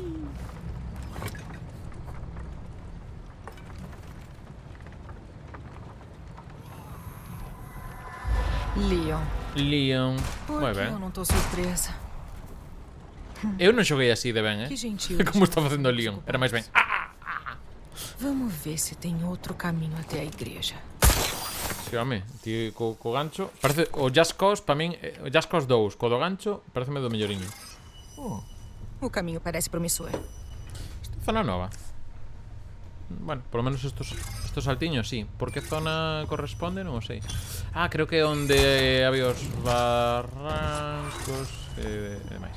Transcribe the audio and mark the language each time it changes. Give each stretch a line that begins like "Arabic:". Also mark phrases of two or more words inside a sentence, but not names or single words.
Portuguese: Leon,
Galician: Moi
Portuguese: por que
Galician: ben.
Portuguese: eu não tô surpresa?
Galician: Eu non xoguei así de ben,
Portuguese: Que gentil.
Galician: Como está facendo o Leon. Era máis ben.
Portuguese: Vamos ver se tem outro caminho até a igreja.
Galician: Sí, home, ti co gancho. Parece o Just Cause, para min, o Just Cause 2, co do gancho, pareceme do melloriño.
Portuguese: O caminho parece promissor.
Galician: Esta zona nova.
Spanish: Bueno, por lo menos estos saltiños, sí.
Galician: Por que zona corresponde, non o sei. Ah, creo que é onde había os barrancos e demais.